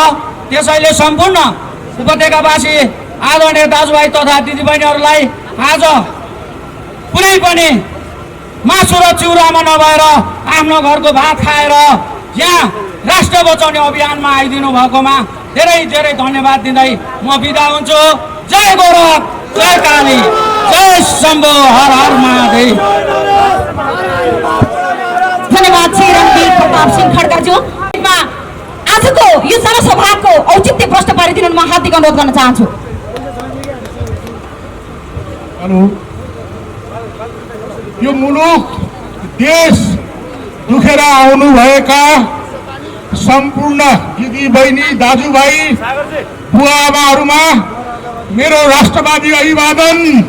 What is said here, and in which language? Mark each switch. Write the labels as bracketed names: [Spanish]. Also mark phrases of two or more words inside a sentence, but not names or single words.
[Nepali] त्यसैले सम्पूर्ण उपत्यकावासी आदरणीय दाजुभाइ तथा दिदीबहिनीहरूलाई आज कुनै पनि मासु र चिउरामा नभएर आफ्नो घरको भात खाएर यहाँ राष्ट्र बचाउने अभियानमा आइदिनु भएकोमा धेरै धेरै धन्यवाद दिँदै म बिदा हुन्छु। जय गौरव, जय काली, जय शम्भो, हर हर महादेव। धन्यवाद श्री रणवीर प्रताप सिंह खड्काज्यू। आजको यो जनसभाको औचित्य प्रश्न पारिदिनु म हार्दिक अनुरोध गर्न चाहन्छु। यो मुलुक देश दुखेर आउनुभएका सम्पूर्ण दिदी बहिनी दाजुभाइ बुवाआमाहरूमा मेरो राष्ट्रवादी अभिवादन।